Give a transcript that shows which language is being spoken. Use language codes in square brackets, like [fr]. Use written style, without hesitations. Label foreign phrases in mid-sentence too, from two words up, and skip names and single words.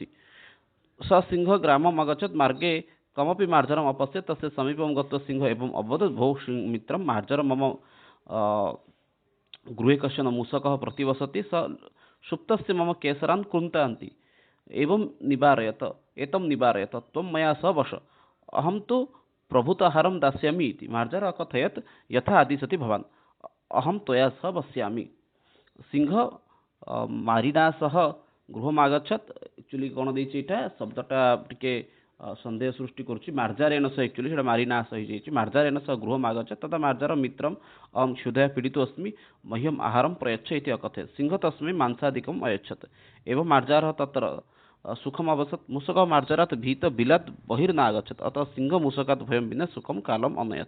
[sa] स सिंह ग्रामम् अगच्छत् मार्गे कमपि मार्जारम् अपश्यत् तस्य समीपं गत्वा सिंह एवं अवदत् भो मित्रं मार्जारं मम गृहे कश्चन मूषकः प्रतिवसति स सुप्तस्य मम केसरान् कृन्तान्ति एवं निवारयत त्वं मया सह वश अहं तु प्रभूताहारं दास्यामि इति मार्जार अकथयत् यथा आदिशति भवान् अहं त्वया सह वस्यामि। सिंह मारिना सह गृहमागछत् [or] ଏକ୍ଚୁଅଲି କୌଣ ଦେଛି ଏଟା ଶବ୍ଦଟା ଟିକେ ସନ୍ଦେହ ସୃଷ୍ଟି କରୁଛି [sa] मार्जारेण सह [or] ଏକ୍ଚୁଅଲି ସେଟା ମାରିନା ସହ ଯାଇଛି [sa] मार्जारेण सह गृहमागछत् तदा मार्जार मित्रम् अहं क्षुधया पीडितो अस्मि मह्यम् आहारं प्रयच्छ इति अकथयत्। सिंह तस्मै मांसादिकम् अयच्छत् एवं मार्जारः तत्र सुखम अवसत् मूषकः मार्जारात् भीत बिलात् बहिर्नागच्छत् अतः सिंह मूषकात् भयं विना सुखं कालम् अनयत्।